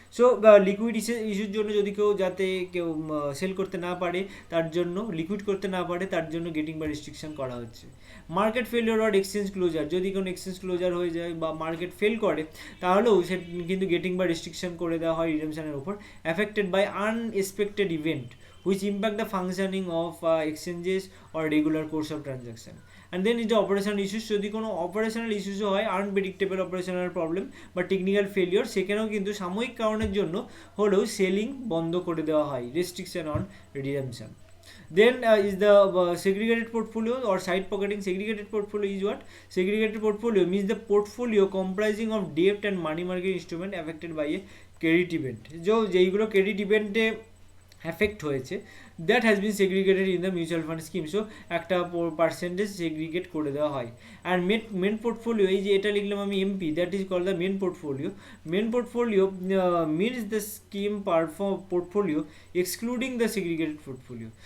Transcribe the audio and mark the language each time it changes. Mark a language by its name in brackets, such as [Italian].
[Bangla] So liquid ইস্যুর জন্য যদি কেউ সেল করতে না পারে, তার জন্য লিকুইড করতে না পারে, তার জন্য গেটিং বা রেস্ট্রিকশন করা হচ্ছে। মার্কেট ফেলিওর আর এক্সচেঞ্জ ক্লোজার, যদি কোনো এক্সচেঞ্জ ক্লোজার হয়ে যায় বা মার্কেট ফেল করে, তাহলেও সে কিন্তু গেটিং বা রেস্ট্রিকশন করে দেওয়া হয় রিডেমশনের ওপর। Affected by unexpected event [English] which impact the functioning of exchanges or regular course of transaction. And then is the operational issues, [Bangla] যদি কোনো operational issues হয়, unpredictable operational problem বা technical failure, সেখানেও কিন্তু সাময়িক কারণের জন্য হলেও সেলিং বন্ধ করে দেওয়া হয়, [English] restriction on redemption. Then is the segregated portfolio or side pocketing. Segregated portfolio is what? Segregated portfolio means the portfolio comprising of debt and money market instrument affected by a credit event. [Bangla] যেইগুলো credit event-এ affect হয়েছে, [English] That has been segregated in the mutual fund scheme. [Bangla] So একটা percentage segregate করে দেওয়া হয়। And main portfolio, এই যে এটা লিখলাম আমি MP, [English] That is called the main portfolio. Main portfolio means the scheme portfolio excluding the segregated portfolio.